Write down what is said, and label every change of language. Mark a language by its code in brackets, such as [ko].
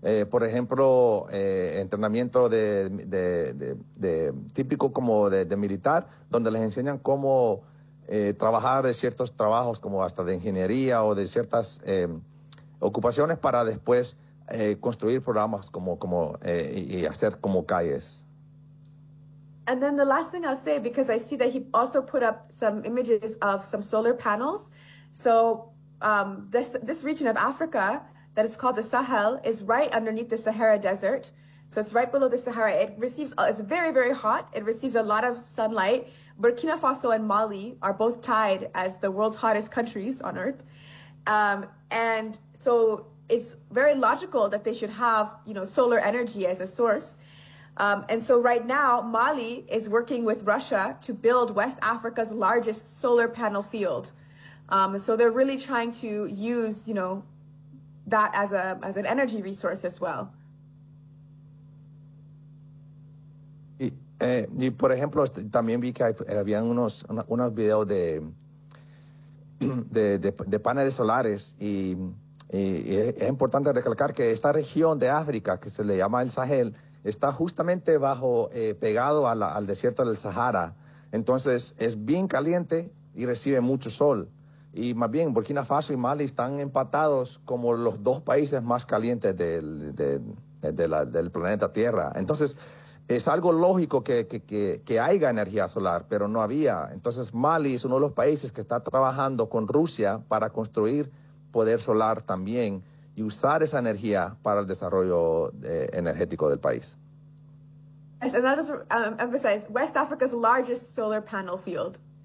[es] Por ejemplo, entrenamiento de típico como de militar, donde les enseñan cómo trabajar de ciertos trabajos, como hasta de ingeniería o de ciertas ocupaciones, para después construir programas como y hacer como calles. [en] And then the last thing I'll say, because I see that he also put up some images of some solar panels. So this region of Africa that is called the Sahel is right underneath the Sahara Desert. So it's right below the Sahara. It's very, very hot. It receives a lot of sunlight. Burkina Faso and Mali are both tied as the world's hottest countries on earth. And so it's very logical that they should have, you know, solar energy as a source. And so right now, Mali is working with Russia to build West Africa's largest solar panel field. So they're really trying to use, you know, that as an energy resource as well. [es] Y por ejemplo, también vi que habían unos videos de paneles solares, y es importante recalcar que esta región de África, que se le llama el Sahel, está justamente bajo, pegado al desierto del Sahara. Entonces es bien caliente y recibe mucho sol. Y más bien, Burkina Faso y Mali están empatados como los dos países más calientes del planeta Tierra. Entonces, es algo lógico que haya energía solar, pero no había. Entonces, Mali es uno de los países que está trabajando con Rusia para construir poder solar también y usar esa energía para el desarrollo energético del país. [en] And I'll just emphasize, West Africa's largest solar panel field.